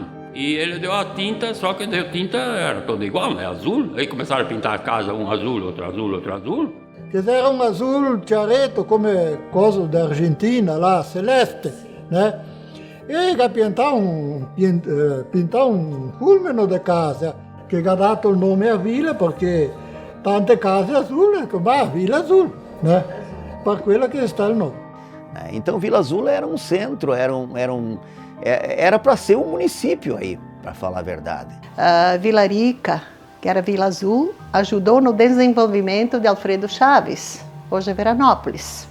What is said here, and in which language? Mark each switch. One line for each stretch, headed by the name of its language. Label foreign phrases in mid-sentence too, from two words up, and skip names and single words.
Portuguese: E ele deu a tinta, só que deu tinta, era toda igual, né? Azul. Aí começaram a pintar a casa, um azul, outro azul, outro azul. Quer dizer, era um azul chiaretto, como coisa da Argentina lá, celeste, né? E che pintar um fulmino de casa, que
Italian: ha dato il nome a vila perché tante case azules, come
Portuguese: a Vila Azul, né? Para quella que está o nome. Então Vila Azul era um centro, era para ser um município aí, para falar a verdade. Vila Rica, que era Vila Azul, ajudou no desenvolvimento de Alfredo Chaves, hoje é Veranópolis.